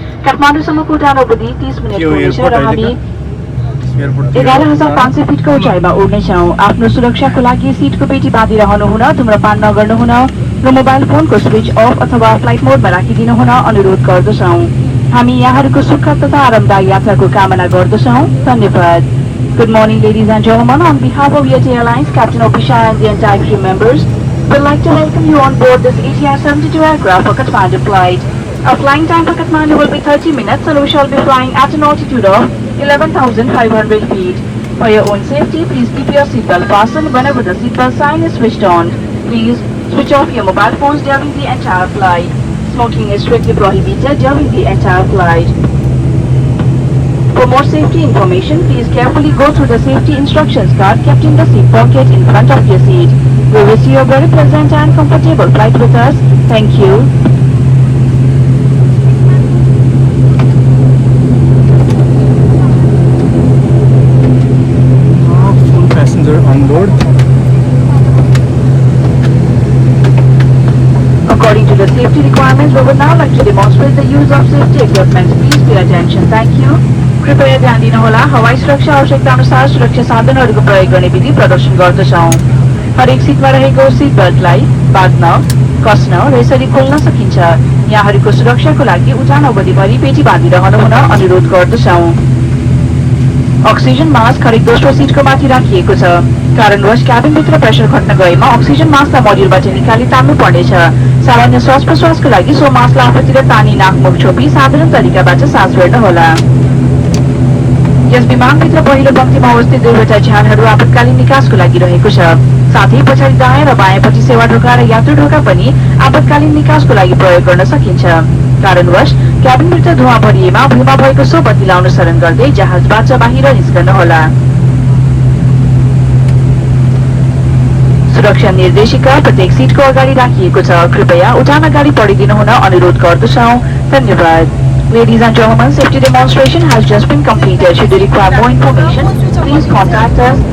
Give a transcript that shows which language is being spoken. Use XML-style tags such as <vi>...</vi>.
<ne>काठमाडौँसम्मको उडान अवधि 30 मिनेटको हुनेछ र हामी 11,500 फिटको उचाइमा उड्नेछौँ। आफ्नो सुरक्षाको लागि सिटको पेटी बाँधिरहनु हुन, धूम्रपान नगर्नु हुन र मोबाइल फोनको स्विच अफ अथवा फ्लाइट मोडमा राखिदिनु हुन अनुरोध गर्दछौँ। हामी यहाँहरूको सुखद तथा आरामदायी यात्राको कामना गर्दछौँ। धन्यवाद।</ne> <en>Good morning, ladies and gentlemen. On behalf of Yeti Airlines, Captain Opisha and the entire crew members, we'd like to welcome you on board this ATR 72 aircraft for Kathmandu flight. Our flying time for Kathmandu will be 30 minutes and we shall be flying at an altitude of 11,500 feet. For your own safety, please keep your seatbelt fastened whenever the seatbelt sign is switched on. Please switch off your mobile phones during the entire flight. Smoking is strictly prohibited during the entire flight. For more safety information, please carefully go through the safety instructions card kept in the seat pocket in front of your seat. We wish you a very pleasant and comfortable flight with us. Thank you. Full passenger on board. According to the safety requirements, we would now like to demonstrate the use of safety equipment. Please pay attention. Thank you.</en> <ne>कृपया ध्यान दिनुहोला। हवाई सुरक्षा आवश्यकता अनुसार सुरक्षा साधनहरूको प्रयोग गर्ने विधि प्रदर्शन गर्दछौँ। हरेक सिटमा रहेको सिट बेल्टलाई बाँध्न, कस्न र यसरी खोल्न सकिन्छ। यहाँहरूको सुरक्षाको लागि उडान अवधिभरि पेटी बाँधिरहनु हुन अनुरोध गर्दछौँ। अक्सिजन मास्क हरेक दोस्रो सिटको माथि राखिएको छ। कारणवश क्याबिनभित्र प्रेसर घट्न गएमा अक्सिजन मास्कलाई मोड्युलबाट निकाली तान्नु पर्नेछ। सामान्य श्वास प्रश्वासको लागि सो मास्कलाई आफूतिर तानी नाक मुख छोपी साधारण तरिकाबाट सास फेर्नुहोला। यस विमानभित्र पहिलो पंक्तिमा अवस्थित दुईवटा झ्यालहरू आपतकालीन निकासको लागि रहेको छ। साथै पछाडि दायाँ र बायाँपट्टि सेवा ढोका र यात्रु ढोका पनि आपतकालीन निकासको लागि प्रयोग गर्न सकिन्छ। कारणवश क्याबिनभित्र धुवा भरिएमा भुइँमा भएको सो बत्तीलाई अनुसरण गर्दै जहाजबाट बाहिर निस्कनुहोला। सुरक्षा निर्देशिका प्रत्येक सिटको अगाडि राखिएको छ। कृपया उडान अगाडि पढिदिनु हुन अनुरोध गर्दछौँ। धन्यवाद।</ne> <en>Ladies and gentlemen, safety demonstration has just been completed. Should you require more information, please contact us.</en>